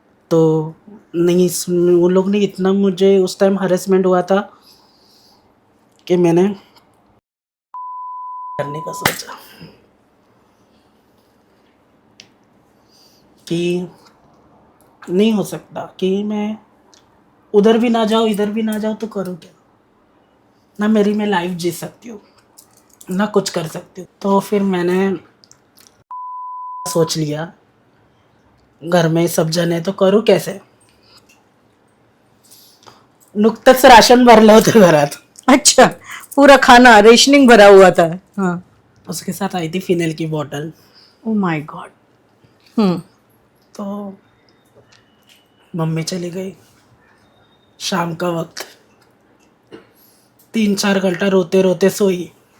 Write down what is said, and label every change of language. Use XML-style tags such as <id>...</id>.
<hi>तो नहीं, वो लोग ने इतना मुझे उस टाइम हरेसमेंट हुआ था कि मैंने करने का सोचा कि नहीं हो सकता कि मैं उधर भी ना जाऊँ इधर भी ना जाऊँ, तो करूँ क्या। ना मेरी मैं लाइफ जी सकती हूँ ना कुछ कर सकती हूँ। तो फिर मैंने सोच लिया घर में सब जने तो करूँ कैसे।</hi> <mr>नुकतंच राशन भरलं होतं घरात,</mr> <hi>अच्छा, पूरा खाना रेशनिंग भरा हुआ था? हाँ। उसके साथ आई थी फिनेल की बोतल।</hi> <en>Oh my god. हम्म</en> <hi>तो मम्मी चली गई, शाम का वक्त, 3 4 घंटा रोते रोते सोई।</hi>